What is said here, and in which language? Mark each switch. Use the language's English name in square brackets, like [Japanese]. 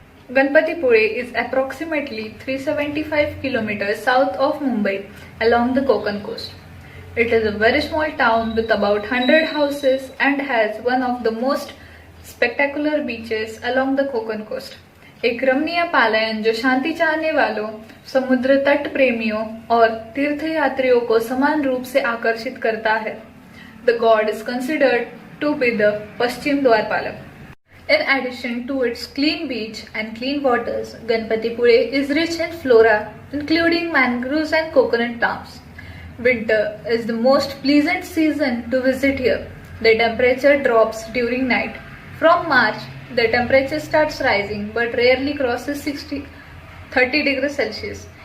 [English] Ganpatipule is approximately 375 km south of Mumbai along the Konkan coast. It is a very small town with about 100 houses and has one of the most spectacular beaches along the Konkan coast. [Hindi] एक रमणीय पालयन जो शांति चाहने वालों, समुद्र तट प्रेमियों और तीर्थयात्रियों को समान रूप से आकर्षित करता है. [English] The god is considered to be the Paschim Dwarpalak. In addition to its clean beach and clean waters, Ganpatipule is rich in flora, including mangroves and coconut palms. Winter is the most pleasant season to visit here. The temperature drops during night. From March, the temperature starts rising but rarely crosses 30 degrees Celsius.